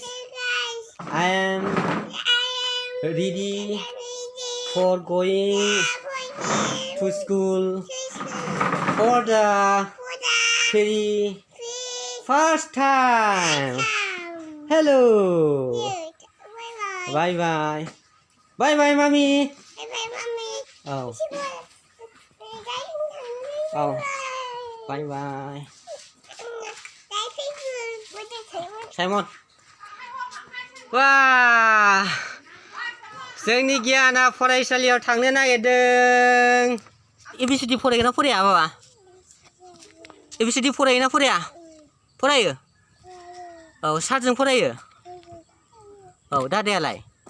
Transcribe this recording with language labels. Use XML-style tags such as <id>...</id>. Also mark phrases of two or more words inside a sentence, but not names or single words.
<en>I am ready for going to school for the very first time. Hello. Bye bye. Bye bye, mommy. Oh. Oh. Bye bye. Simon. Wah.</en> <brx>जोंनि गियाना फरायसालियाव थांनो नागिरदों। एबिसिडि फरायगोना फराया बाबा? एबिसिडि फरायोना फराया? फरायो? औ सारजों फरायो? औ दादायालाय?</brx>